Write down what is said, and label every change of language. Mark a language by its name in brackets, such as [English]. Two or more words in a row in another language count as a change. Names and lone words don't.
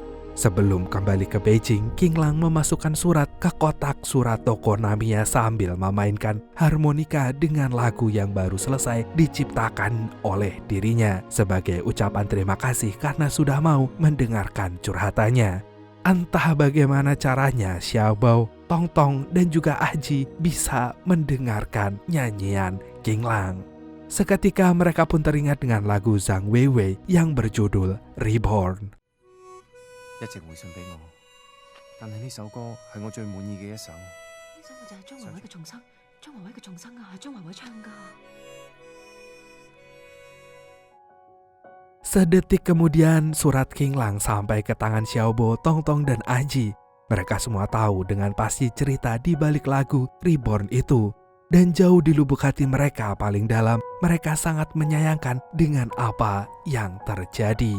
[Indonesian] Sebelum kembali ke Beijing, King Lang memasukkan surat ke kotak surat toko Namiya sambil memainkan harmonika dengan lagu yang baru selesai diciptakan oleh dirinya sebagai ucapan terima kasih karena sudah mau mendengarkan curhatannya. Entah bagaimana caranya Xiaobao, Tongtong, dan juga Aji bisa mendengarkan nyanyian King Lang. Seketika mereka pun teringat dengan lagu Zhang Weiwei yang berjudul Reborn. [Cantonese] 一直回信俾我，但係呢首歌係我最滿意嘅一首。呢首咪就係張華偉嘅重生，張華偉嘅重生啊，係張華偉唱㗎。 [Indonesian] Sedetik kemudian surat King Lang sampai ke tangan Xiaobo, Tongtong, dan Aji. Mereka semua tahu dengan pasti cerita di balik lagu Reborn itu. Dan jauh di lubuk hati mereka paling dalam, mereka sangat menyayangkan dengan apa yang terjadi.